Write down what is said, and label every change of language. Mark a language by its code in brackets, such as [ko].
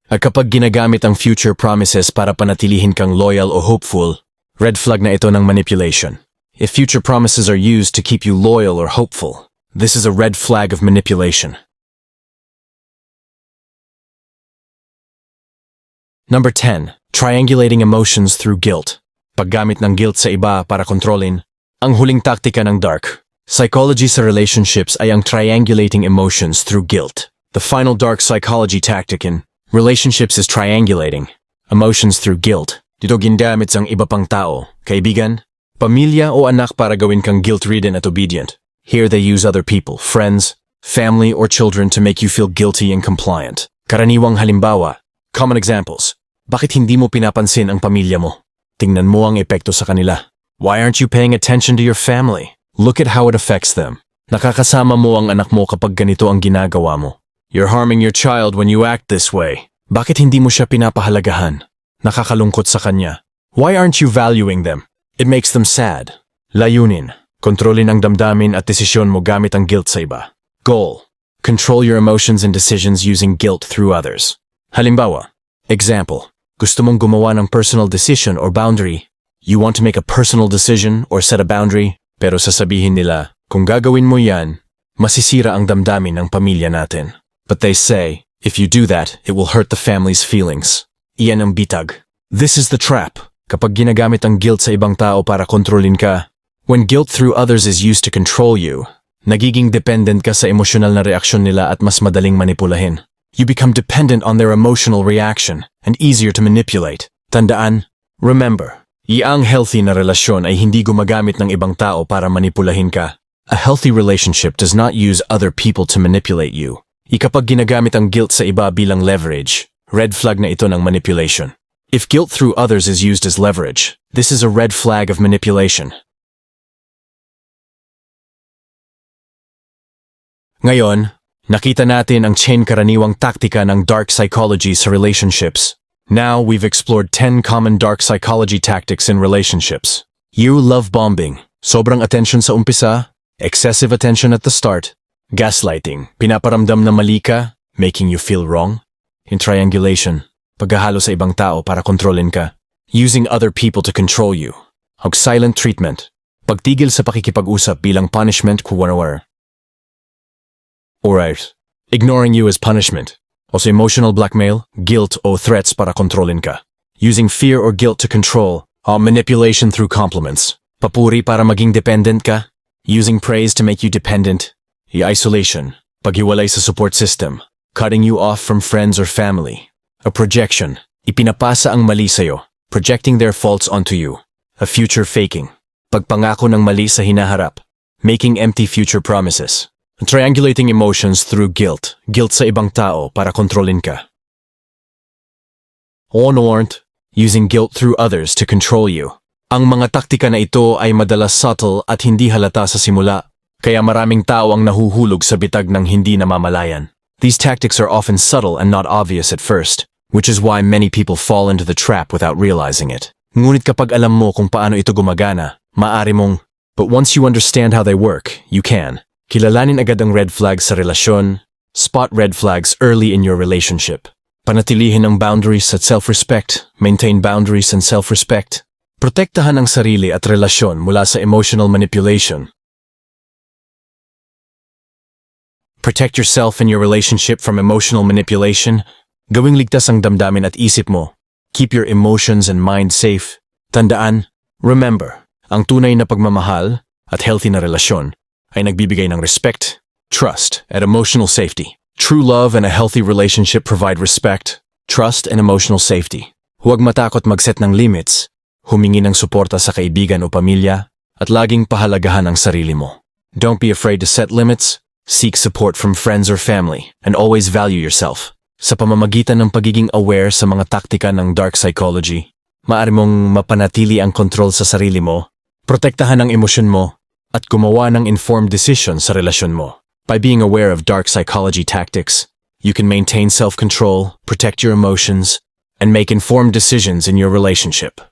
[tl] At kapag ginagamit ang future promises para panatilihin kang loyal o hopeful, red flag na ito ng manipulation. [en] If future promises are used to keep you loyal or hopeful, this is a red flag of manipulation. Number 10. Triangulating emotions through guilt. [tl] Paggamit ng guilt sa iba para kontrolin. Ang huling taktika ng dark psychology sa relationships ay ang triangulating emotions through guilt. [en] The final dark psychology tactic in relationships is triangulating emotions through guilt. [tl] Dito ginamit ang iba pang tao, kaibigan, pamilya o anak para gawin kang guilt-ridden at obedient. [en] Here they use other people, friends, family or children to make you feel guilty and compliant. [tl] Karaniwang halimbawa. [en] Common examples. [tl] Bakit hindi mo pinapansin ang pamilya mo? Tingnan mo ang epekto sa kanila. [en] Why aren't you paying attention to your family? Look at how it affects them. [tl] Nakakasama mo ang anak mo kapag ganito ang ginagawa mo. [en] You're harming your child when you act this way. [tl] Bakit hindi mo siya pinapahalagahan? Nakakalungkot sa kanya. [en] Why aren't you valuing them? It makes them sad. Layunin. [tl] Kontrolin ang damdamin at desisyon mo gamit ang guilt sa iba. [en] Goal. Control your emotions and decisions using guilt through others. [tl] Halimbawa. Example. Gusto mong gumawa ng personal decision or boundary. [en] You want to make a personal decision or set a boundary, [tl] pero sasabihin nila, kung gagawin mo yan, masisira ang damdamin ng pamilya natin. [en] But they say, if you do that, it will hurt the family's feelings. [tl] Iyan ang bitag. [en] This is the trap. [tl] Kapag ginagamit ang guilt sa ibang tao para kontrolin ka, [en] when guilt through others is used to control you, [tl] nagiging dependent ka sa emosyonal na reaksyon nila at mas madaling manipulahin. [en] You become dependent on their emotional reaction and easier to manipulate. [tl] Tandaan, remember, ang healthy na relasyon ay hindi gumagamit ng ibang tao para manipulahin ka. [en] A healthy relationship does not use other people to manipulate you. [tl] Kapag ginagamit ang guilt sa iba bilang leverage, red flag na ito ng manipulation. [en] If guilt through others is used as leverage, this is a red flag of manipulation. [tl] Ngayon, nakita natin ang 10 karaniwang taktika ng dark psychology sa relationships. [en] Now, we've explored 10 common dark psychology tactics in relationships. You love bombing, sobrang attention sa umpisa, excessive attention at the start, gaslighting, [tl] pinaparamdam na mali ka, [en] making you feel wrong, in triangulation, [tl] paghahalo sa ibang tao para kontrolin ka, [en] using other people to control you, silent treatment, [tl] pagtigil sa pakikipag-usap bilang [en] punishment kuwanawar. Alright, ignoring you as punishment. Also emotional blackmail, [tl] guilt o threats para kontrolin ka. [en] Using fear or guilt to control, manipulation through compliments. [tl] Papuri para maging dependent ka. [en] Using praise to make you dependent. Isolation, [tl] paghiwalay sa support system. [en] Cutting you off from friends or family. [tl] A projection, ipinapasa ang mali sa'yo. [en] Projecting their faults onto you. [tl] A future faking, pagpangako ng mali sa hinaharap. [en] Making empty future promises. Triangulating emotions through guilt [tl] sa ibang tao para kontrolin ka. [en] Unwarned, using guilt through others to control you. [tl] Ang mga taktika na ito ay madalas subtle at hindi halata sa simula, kaya maraming tao ang nahuhulog sa bitag ng hindi namamalayan. [en] These tactics are often subtle and not obvious at first, which is why many people fall into the trap without realizing it. [tl] Ngunit kapag alam mo kung paano ito gumagana, maaari mong, [en] but once you understand how they work, you can. [tl] Kilalanin agad ang red flags sa relasyon, [en] spot red flags early in your relationship. [tl] Panatilihin ang boundaries at self-respect, [en] maintain boundaries and self-respect. [tl] Protektahan ang sarili at relasyon mula sa emotional manipulation. [en] Protect yourself and your relationship from emotional manipulation. [tl] Gawing ligtas ang damdamin at isip mo. [en] Keep your emotions and mind safe. [tl] Tandaan, remember, ang tunay na pagmamahal at healthy na relasyon ay nagbibigay ng respect, trust, and emotional safety. [en] True love and a healthy relationship provide respect, trust, and emotional safety. [tl] Huwag matakot mag-set ng limits, humingi ng suporta sa kaibigan o pamilya, at laging pahalagahan ang sarili mo. [en] Don't be afraid to set limits, seek support from friends or family, and always value yourself. [tl] Sa pamamagitan ng pagiging aware sa mga taktika ng dark psychology, maaari mong mapanatili ang kontrol sa sarili mo, protektahan ang emosyon mo, at gumawa ng informed decision sa relasyon mo. [en] By being aware of dark psychology tactics, you can maintain self-control, protect your emotions, and make informed decisions in your relationship.